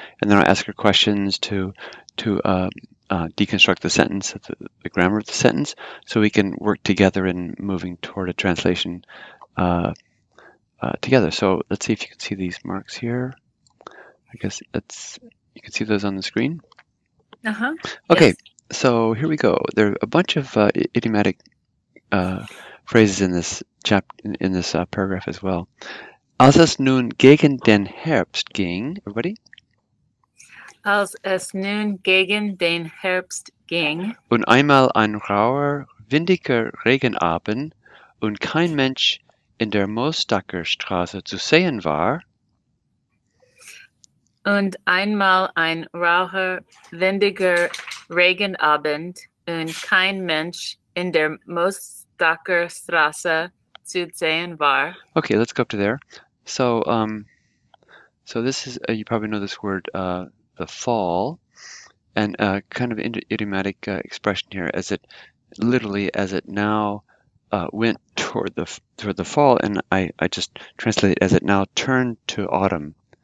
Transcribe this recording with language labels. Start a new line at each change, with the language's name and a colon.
English: And then I'll ask her questions to deconstruct the sentence, the grammar of the sentence, so we can work together in moving toward a translation together. So let's see if you can see these marks here. I guess you can see those on the screen. Uh-huh. Okay, Yes. so here we go. There are a bunch of idiomatic phrases in this paragraph as well.
German: Als es nun gegen den Herbst ging,
English: everybody,
German: Als es nun gegen den Herbst ging und einmal ein rauer, windiger Regenabend und kein Mensch in der Moosdacker Straße zu sehen war, und einmal ein rauher, windiger Regenabend und kein Mensch in der Moosdacker Straße zu sehen war.
English: Okay, let's go up to there. So, so this is you probably know this word, the fall, and kind of idiomatic expression here, as it now went toward the fall, and I just translate it as it now turned to autumn.